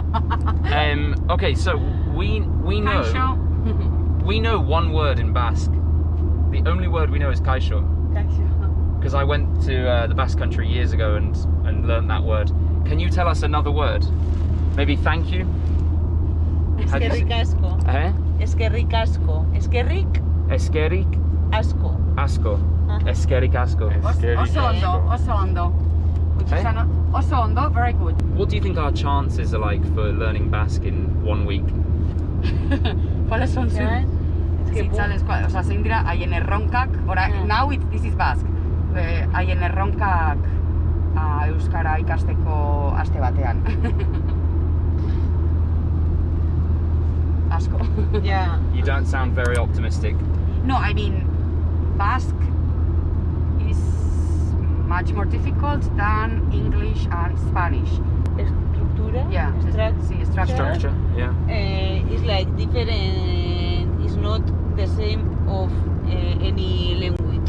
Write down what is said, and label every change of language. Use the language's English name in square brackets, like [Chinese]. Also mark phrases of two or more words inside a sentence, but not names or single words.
[English] Okay, so we know one word in Basque. The only word we know is kaixo. Because I went to the Basque country years ago and learned that word. Can you tell us another word? Maybe thank you? [Basque] Eskerrik asko. Eskerrik asko. Eskerrik. Eskerrik. Asko. Asko. Eskerrik asko. Oso ondo. Oso ondo, [English] very good. What do you think our chances are like for learning Basque in 1 week? [Spanish] ¿Cuáles son sus? O sea, [Basque] zein dira haien erronkak, [English] now this is Basque. [Basque] Haien erronkak Euskara ikasteko aste batean. Asko. [English] Yeah. You don't sound very optimistic. No, I mean, Basque is much more difficult than English and Spanish. Structura? Yeah. Structure, yeah. It's like different, it's not the same of any language.